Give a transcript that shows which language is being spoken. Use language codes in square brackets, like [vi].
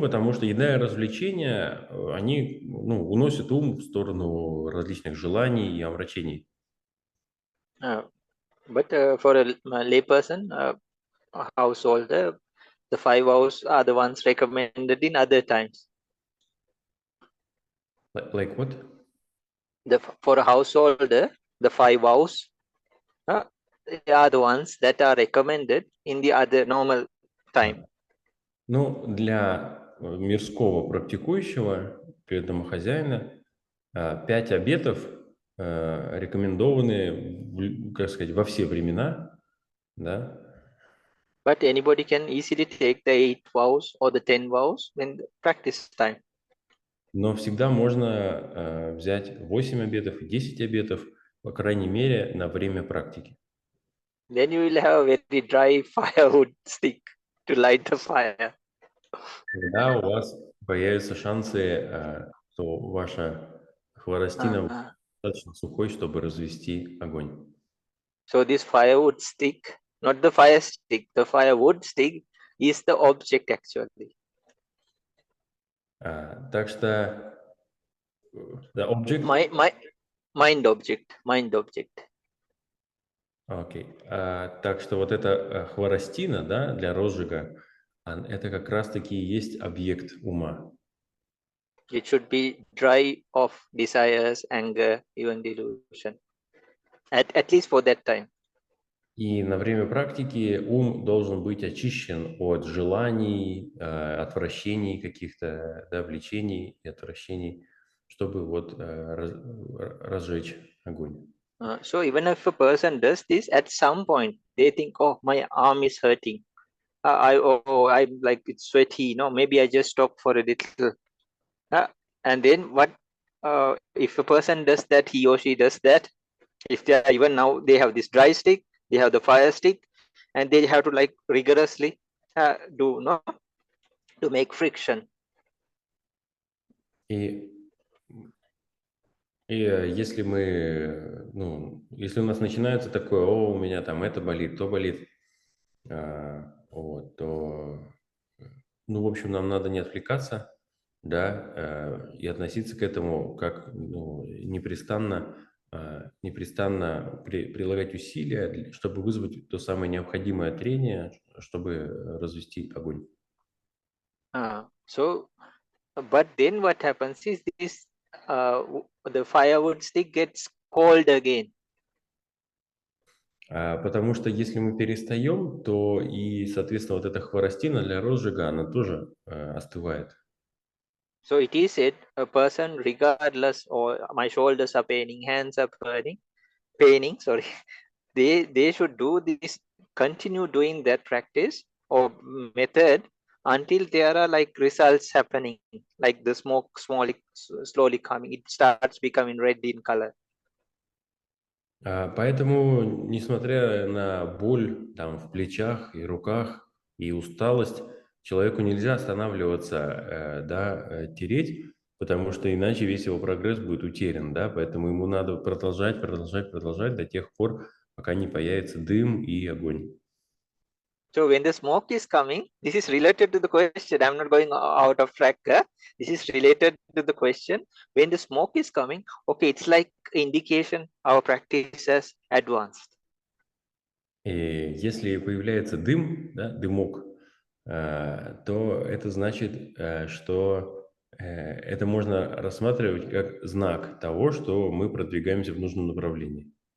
[ru] Потому что еда и развлечения, они уносят ум в сторону различных желаний и омрачений. [en] But for a layperson, a householder, the 5 vows are the ones recommended in other times. Like what? For a householder, the 5 vows they are the ones that are recommended in the other normal time. [ru] Ну, для мирского практикующего, для домохозяина, 5 обетов рекомендованы, как сказать, во все времена, да? [en] But anybody can easily take the 8 vows or the 10 vows when the practice time. [ru] Но всегда можно взять 8 обетов и 10 обетов, по крайней мере, на время практики. [en] Then you will have a very dry firewood stick. to light the fire. [ru] Когда у вас появятся шансы, то ваша хворостина будет достаточно сухой, чтобы развести огонь. [en] So this firewood stick, not the fire stick, the firewood stick is the object actually. [ru] Так что [en] the object. Mind object. [ru] Окей. Так что вот эта хворостина, да, для розжига, это как раз-таки и есть объект ума. [en] It should be dry of desires, anger, even delusion. At least for that time. [ru] И на время практики ум должен быть очищен от желаний, отвращений каких-то, да, влечений и отвращений, чтобы вот разжечь огонь. [en] So even if a person does this, at some point they think, oh, my arm is hurting. I'm like, it's sweaty. No, maybe I just stop for a little. And then what? If a person does that, he or she does that. If they are, even now they have this dry stick, they have the fire stick, and they have to like rigorously to make friction. [ru] И если мы, если у нас начинается такое, у меня там это болит, то болит, вот, то, в общем, нам надо не отвлекаться, да, и относиться к этому как, непрестанно прилагать усилия, чтобы вызвать то самое необходимое трение, чтобы развести огонь. [en] But then what happens is this, the firewood stick gets cold again. [ru] Потому что если мы перестаем, то и, соответственно, вот эта хворостина для розжига, она тоже остывает. [en] So it is said, a person regardless, or my shoulders are paining, hands are paining, sorry, they should do this, continue doing that practice or method until there are like results happening, like the smoke slowly coming, it starts becoming red in color. [ru] Поэтому, несмотря на боль там в плечах и руках и усталость, человеку нельзя останавливаться, тереть, потому что иначе весь его прогресс будет утерян, да, поэтому ему надо продолжать до тех пор, пока не появится дым и огонь. [en] So when the smoke is coming, this is related to the question. I'm not going out of track. This is related to the question. When the smoke is coming, okay, it's like indication our practice has advanced. [ru] И если появляется дым, да, дымок, то это значит, что это можно рассматривать как знак того, что мы продвигаемся в нужном направлении.